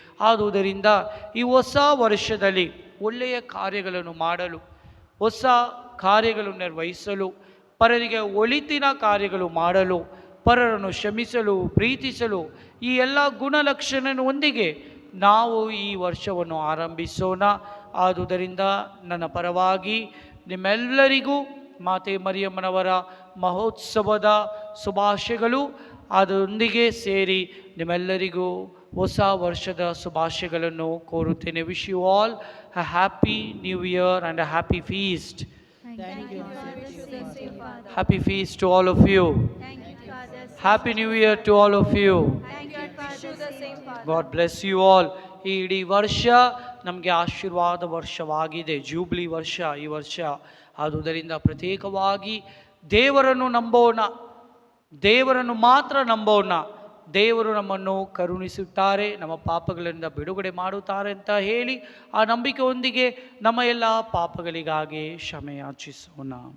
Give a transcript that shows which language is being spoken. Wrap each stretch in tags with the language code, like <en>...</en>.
<kn>ಆದುದರಿಂದ ಈ ಹೊಸ ವರ್ಷದಲ್ಲಿ ಒಳ್ಳೆಯ ಕಾರ್ಯಗಳನ್ನು ಮಾಡಲು, ಹೊಸ ಕಾರ್ಯಗಳನ್ನು ನಿರ್ವಹಿಸಲು, ಪರರಿಗೆ ಒಳಿತಿನ ಕಾರ್ಯಗಳು ಮಾಡಲು, ಪರರನ್ನು ಕ್ಷಮಿಸಲು, ಪ್ರೀತಿಸಲು, ಈ ಎಲ್ಲ ಗುಣಲಕ್ಷಣದೊಂದಿಗೆ ನಾವು ಈ ವರ್ಷವನ್ನು ಆರಂಭಿಸೋಣ. ಆದುದರಿಂದ ನನ್ನ ಪರವಾಗಿ ನಿಮ್ಮೆಲ್ಲರಿಗೂ ಮಾತೆ ಮರಿಯಮ್ಮನವರ ಮಹೋತ್ಸವದ ಶುಭಾಶಯಗಳು, ಅದರೊಂದಿಗೆ ಸೇರಿ ನಿಮ್ಮೆಲ್ಲರಿಗೂ ಹೊಸ ವರ್ಷದ ಶುಭಾಶಯಗಳನ್ನು ಕೋರುತ್ತೇನೆ.</kn> <en>Wish you all a happy new year and a happy feast. Thank you, Father. Happy feast to all of you. Thank you, Father. Happy new year to all of you. Thank you, Father. The same, Father. God bless you all.</en> <kn>ಈ ಇಡೀ ವರ್ಷ ನಮಗೆ ಆಶೀರ್ವಾದ ವರ್ಷವಾಗಿದೆ, jubilee ವರ್ಷ ಈ ವರ್ಷ. ಆದುದರಿಂದ ಪ್ರತ್ಯೇಕವಾಗಿ ದೇವರನ್ನು ನಂಬೋಣ, ದೇವರನ್ನು ಮಾತ್ರ ನಂಬೋಣ. ದೇವರು ನಮ್ಮನ್ನು ಕರುಣಿಸುತ್ತಾರೆ, ನಮ್ಮ ಪಾಪಗಳಿಂದ ಬಿಡುಗಡೆ ಮಾಡುತ್ತಾರೆ ಅಂತ ಹೇಳಿ ಆ ನಂಬಿಕೆಯೊಂದಿಗೆ ನಮ್ಮ ಎಲ್ಲ ಪಾಪಗಳಿಗಾಗಿ ಕ್ಷಮೆ ಯಾಚಿಸೋಣ.</kn>